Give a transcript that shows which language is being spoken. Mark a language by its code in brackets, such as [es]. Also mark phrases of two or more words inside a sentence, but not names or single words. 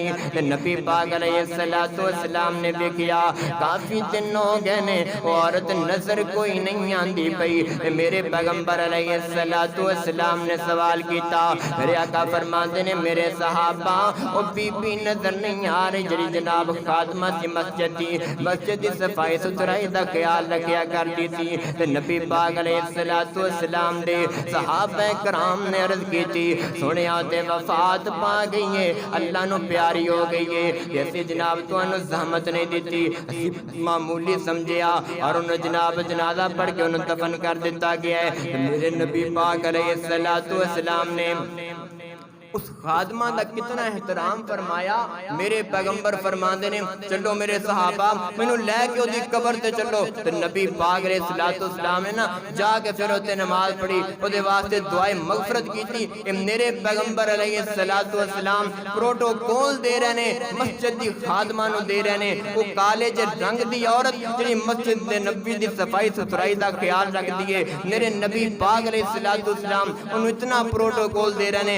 [pa] نبی پاک [ar] عليه الصلاة والسلام [pa] نے دیکھیا کافی دن ہو گئے نے عورت نظر کوئی نہیں آتی پئی. میرے پیغمبر [ar] عليه الصلاة والسلام [pa] نے سوال کیا، میرے آقا فرماتے نے میرے صحابہ او بی بی نظر نہیں آ رہی جیہڑی جناب خادمہ سی [ur] مسجد کی صفائی ستھرائی کا خیال رکھا کرتی تھی. [pa] نبی پاک [ar] عليه الصلاة والسلام [pa] دے صحابہ کرام نے عرض کی تھی سنیا تے وفات پا گئی ہے، اللہ نوں پیاری ہو گئی ہے، ایسی جناب تہانوں زحمت نہیں دی، معمولی سمجھیا اور اور جناب جنازہ پڑھ کے انہوں دفن کر دیتا گیا ہے۔ میرے نبی پاک [ar] علیہ السلام [pa] نے اس خادمہ دا کتنا احترام فرمایا۔ میرے پیغمبر فرماندے نے چلو میرے صحابہ مینوں لے کے اودی قبر تے چلو، تے نبی پاک [ar] علیہ السلام [pa] نے نا جا کے پھر اوتے نماز پڑھی، اودے واسطے دعائے مغفرت کیتی۔ کہ میرے پیغمبر [ar] علیہ السلام [pa] پروٹوکول دے رہے نے، مسجد دی خادمہ نو دے رہے نے۔ وہ کالے جے رنگ دی عورت جڑی مسجد دے نبی دی صفائی ستھرائی دا خیال رکھ دیے، میرے نبی پاک [ar] علیہ السلام [pa] انہوں اتنا پروٹوکول دے رہے نے۔